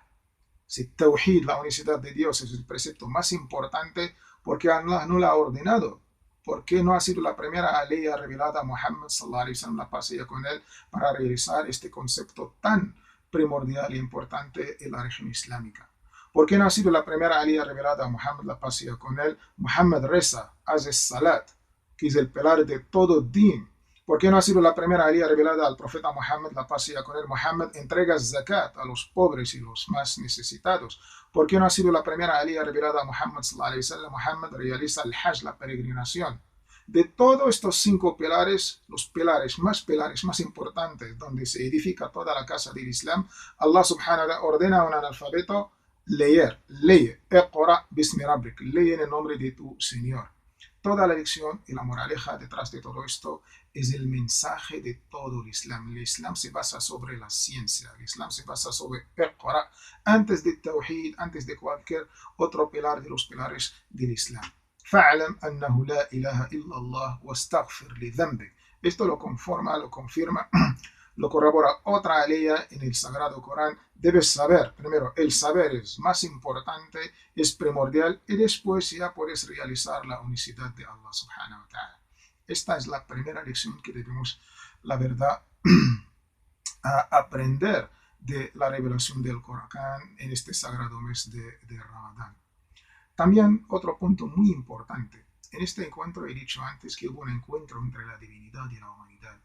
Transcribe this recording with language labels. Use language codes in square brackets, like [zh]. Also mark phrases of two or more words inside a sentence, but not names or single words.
[es] Si Tawhid, la unicidad de Dios, es el precepto más importante, ¿por qué Allah no la ha ordenado? ¿Por qué no ha sido la primera aliyah revelada a Muhammad [ar] صلى الله عليه وسلم, [es] la paz sea con él, para realizar este concepto tan primordial e importante en la región islámica? ¿Por qué no ha sido la primera aliyah revelada a Muhammad, la paz sea con él? Muhammad reza, hace salat, que es el pilar de todo din. ¿Por qué no ha sido la primera aliyah revelada al profeta Muhammad, la paz sea con él? Muhammad entrega zakat a los pobres y los más necesitados. ¿Por qué no ha sido la primera aliyah revelada a Muhammad [ar] صلى الله عليه وسلم? [es] Muhammad realiza el hajj, la peregrinación. De todos estos 5 pilares, los pilares más importantes, donde se edifica toda la casa del Islam, Allah [ar] سبحانه وتعالى [es] ordena a un analfabeto leer, lee, [ar] اقرأ باسم ربك, [es] lee en el nombre de tu Señor. Toda la lección y la moraleja detrás de todo esto es el mensaje de todo el Islam. El Islam se basa sobre la ciencia, el Islam se basa sobre Iqra, antes de Tawhid, antes de cualquier otro pilar de los pilares del Islam. [ar] فَاعْلَمْ أَنَّهُ لَا إِلَهَ إِلَّا اللَّهُ وَاسْتَغْفِرْ لِذَنْبِكَ. [es] Esto lo confirma, lo corrobora otra aliyah en el Sagrado Corán. Debes saber, primero, el saber es más importante, es primordial, y después ya puedes realizar la unicidad de Allah [ar] سبحانه وتعالى. [es] Esta es la primera lección que debemos, la verdad, aprender de la revelación del Corán en este sagrado mes de Ramadán. También otro punto muy importante. En este encuentro he dicho antes que hubo un encuentro entre la divinidad y la humanidad.